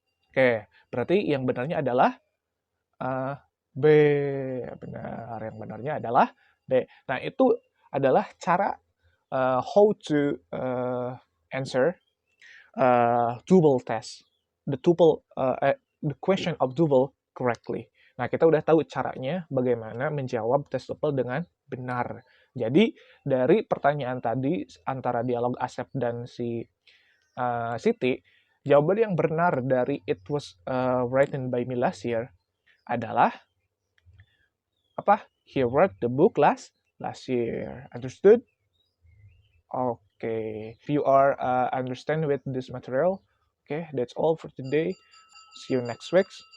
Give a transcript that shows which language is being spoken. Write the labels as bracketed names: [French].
[Indonesian] Oke, berarti yang benarnya adalah B. Benar, yang benarnya adalah B. Nah, itu adalah cara [English] how to answer tuple test. The question of tuple correctly. [Indonesian] Nah, kita udah tahu caranya bagaimana menjawab tes tuple dengan benar. Jadi, dari pertanyaan tadi antara dialog Asep dan si Siti, jawaban yang benar dari [English] it was written by me last year [Indonesian] adalah apa? [English] He wrote the book last year. Understood? Okay. If you are understand with this material, okay, that's all for today. See you next week.